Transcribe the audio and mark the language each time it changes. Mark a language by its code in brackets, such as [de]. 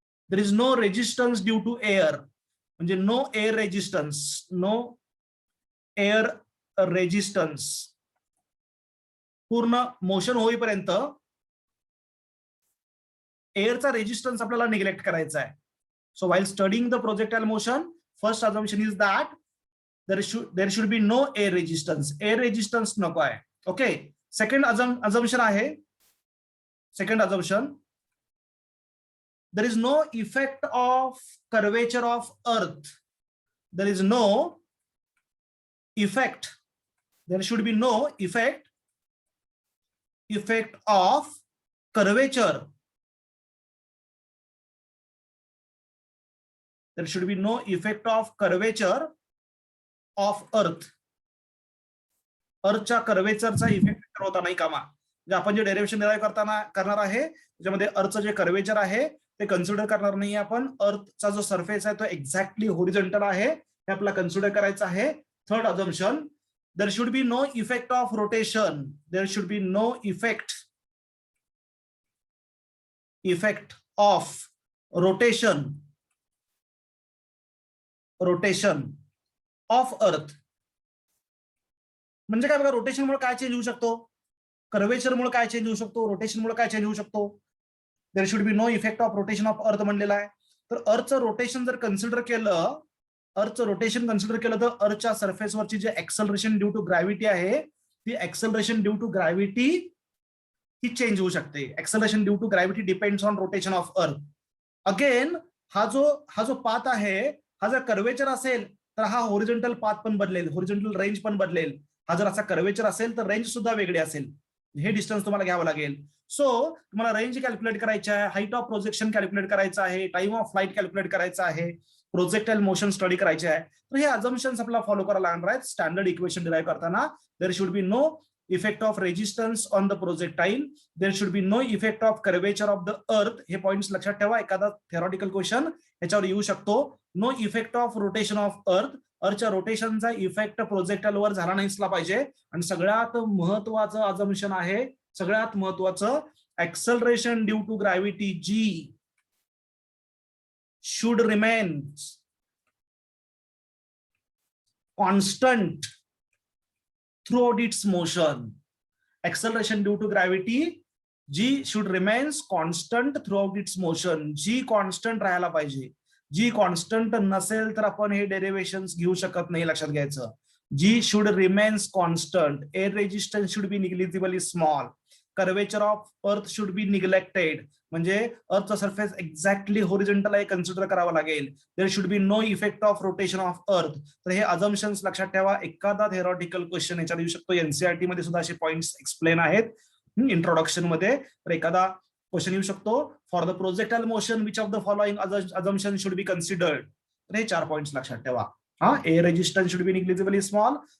[en] There is no resistance due to air. म्हणजे no air resistance, no air resistance. [mr] पूर्ण motion होईपर्यंत एअरचा resistance आपल्याला neglect करायचा आहे. [en] So while studying the projectile motion, first assumption is that there should be no air resistance. [mr] Air resistance नको आहे. Okay. Second assumption आहे. [en] Second assumption, there is no effect of curvature of earth. There is no effect. There should be no effect of curvature. There should be no effect of curvature of earth. [mr] अर्थच्या कर्वेचरचा effect होता नाही कामा. म्हणजे आपण जे derivation derive करणार आहे त्याच्यामध्ये अर्थचं जे कर्वेचर आहे ते कन्सिडर करणार नाही आपण. अर्थचा जो सरफेस आहे तो एक्झॅक्टली होरिझॉन्टल आहे हे आपल्याला कन्सिडर करायचं आहे. [en] Third assumption, there should be no effect of rotation. There should be no effect of rotation of earth. [mr] म्हणजे काय बघा, रोटेशन मुळे काय चेंज होऊ शकतो, कर्वेचर मुळे काय चेंज होऊ शकतो, रोटेशन मुळे काय चेंज होऊ शकतो. [en] there should be no effect of rotation of earth [mr] म्हणलेला आहे. तर अर्थचं रोटेशन जर कन्सिडर केलं, तर अर्थच्या सरफेसवरची जे एक्सेलरेशन ड्यू टू ग्रॅव्हिटी आहे ती acceleration due to gravity he change होऊ शकते. [en] Acceleration due to gravity depends on rotation of earth. [mr] Again हा जो पाथ आहे हा जर कर्वेचर असेल तर हा होरिझॉन्टल पाथ पण बदलेल, होरिझॉन्टल रेंज पण बदलेल. हा जर असा कर्वेचर असेल तर रेंज सुद्धा वेगळी असेल. हे डिस्टन्स तुम्हाला घ्यावं लागेल. सो तुम्हाला रेंज कॅल्क्युलेट करायची आहे, हाईट ऑफ प्रोजेक्शन कॅल्क्युलेट करायचं आहे, टाइम ऑफ फ्लाइट कॅल्क्युलेट करायचं आहे, प्रोजेक्टाइल मोशन स्टडी करायचे आहे. तर हे अझम्पशन्स आपल्याला फॉलो करायला लागणार आहेत स्टँडर्ड इक्वेशन डिराइव्ह करताना. [en] There should be no effect of resistance on the projectile. There should be no effect of curvature of the earth. [mr] हे पॉइंट्स लक्षात ठेवा, एखादा थेरॉटिकल क्वेश्चन याच्यावर येऊ शकतो. [en] No effect of rotation of earth. [mr] अर्थच्या रोटेशनचा effect प्रोजेक्टाइलवर झाला नाहीसला पाहिजे. आणि सगळ्यात महत्वाचं अझम्पशन आहे, सगळ्यात महत्वाचं, acceleration due to gravity G [en] should remain constant throughout its motion. Acceleration due to gravity G should remain constant throughout its motion. [mr] G constant राहायला पाहिजे. G constant नसेल तर आपण हे डेरिव्हेशन्स घेऊ शकत नाही, लक्षात घ्यायचं. [en] G should remain constant. Air resistance should be negligibly small. Curvature of earth should be neglected. [mr] म्हणजे अर्थचा सरफेस एक्झॅक्टली होरिझॉन्टल आहे कन्सिडर करावा लागेल. [en] There should be no effect of rotation of earth. [mr] तर हे अझम्पशन्स लक्षात ठेवा. एखादा थेरॉटिकल क्वेश्चन याच्यावर येऊ शकतो. एनसीईआरटी मध्ये सुद्धा असे पॉइंट्स एक्सप्लेन आहेत इंट्रोडक्शन मध्ये. तर एखादा क्वेश्चन येऊ शकतो, [en] For the projectile motion which of the following assumption should be considered. [mr] तर हे 4 पॉइंट्स लक्षात ठेवा. [en] Air resistance should be negligibly small.